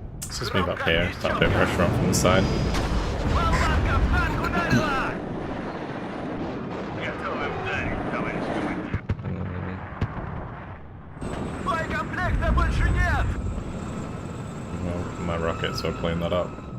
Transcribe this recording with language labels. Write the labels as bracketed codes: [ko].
[en] Let's just move up here, start a bit of pressure on from the side. [ru] Болванка в танк ударила! Готовы ударить, товарищ командир! Боекомплекта больше нет! [en] Well, my rockets will clean that up.